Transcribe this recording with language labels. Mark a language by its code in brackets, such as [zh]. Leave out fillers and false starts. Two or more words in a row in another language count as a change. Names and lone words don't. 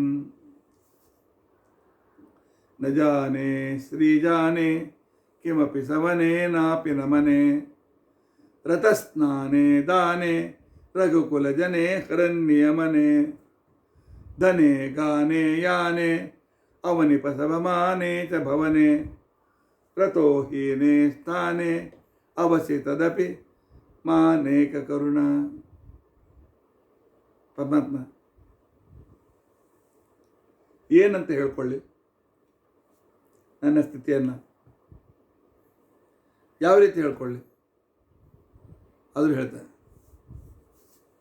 [sa] ನ ಜಾನೆ ಶ್ರೀಜಾನೆ ಕಿಮಪಿ ಸವನೆ ನಾಪಿ ನಮನೆ ರತಸ್ನಾನೆ ದಾನೆ ರಘುಕುಲಜನೆ ಹರನ್ಯಮನೆ ಧನೆ ಗಾನೆ ಯಾನೆ ಅವನಿಪಸವಮಾನೆ ಚ ಭವನೆ ರತೋ ಹೀನೆ ಸ್ಥಾನೆ ಅವಸಿತದಪಿ ಮಾನೇಕ ಕರುಣ. [kn] ಪರಮಾತ್ಮ ಏನಂತ ಹೇಳ್ಕೊಳ್ಳಿ ನನ್ನ ಸ್ಥಿತಿಯನ್ನು, ಯಾವ ರೀತಿ ಹೇಳ್ಕೊಳ್ಳಿ ಆದರೂ ಹೇಳ್ತಾನೆ ಪರಮಾತ್ಮ.